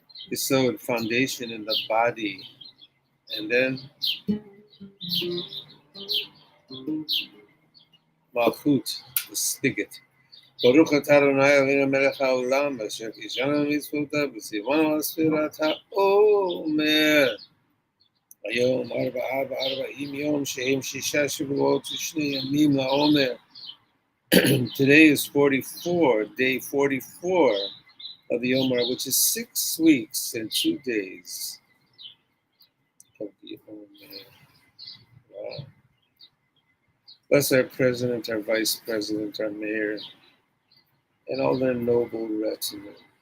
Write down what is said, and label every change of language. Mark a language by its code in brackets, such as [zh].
[en] Yesod, foundation in the body. And then Malkhut, the spigot. [he] Baruch atah Adonai Eloheinu melech haolam asher קידשנו מצוותיו וציוונו על ספירת העומר. היום 44 יום שהם 6 שבועות ו2 ימים לעומר. [en] Today is 44, day 44 of the Omer, which is 6 weeks and 2 days of the Omer. Wow. Bless our president, our vice president, our mayor, and all their noble retinue.